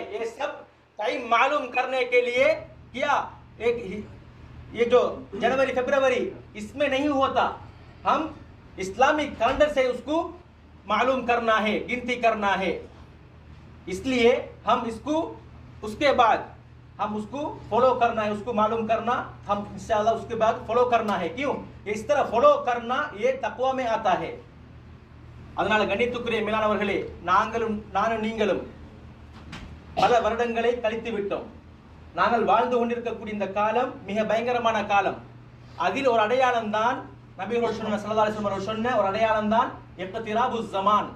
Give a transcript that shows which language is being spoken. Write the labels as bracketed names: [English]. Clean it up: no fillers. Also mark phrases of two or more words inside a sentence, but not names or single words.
[Hindi] ये सब टाइम मालूम करने के लिए क्या एक ये जो जनवरी फरवरी इसमें नहीं होता, हम इस्लामिक कैलेंडर से उसको मालूम करना है, गिनती करना है। इसलिए हम इसको उसके बाद हम उसको फॉलो करना है, उसको मालूम करना, हम इंशाअल्लाह उसके बाद फॉलो करना है। क्यों? इस तरह फॉलो करना ये तक़वा में आता है। [Tamil] அதனால கண்ணியத்துக்குரிய மேலானவர்களே, நானும் நீங்களும் பல வருடங்களை கழித்து விட்டோம். நாங்கள் வாழ்ந்து கொண்டிருக்கக்கூடிய இந்த காலம் மிக பயங்கரமான காலம். அதில் ஒரு அடையாளம் தான் நபிகள் [Arabic] صلى الله عليه وسلم [Tamil] சொன்ன ஒரு அடையாளம் தான் [Arabic] اقتراب الزمان.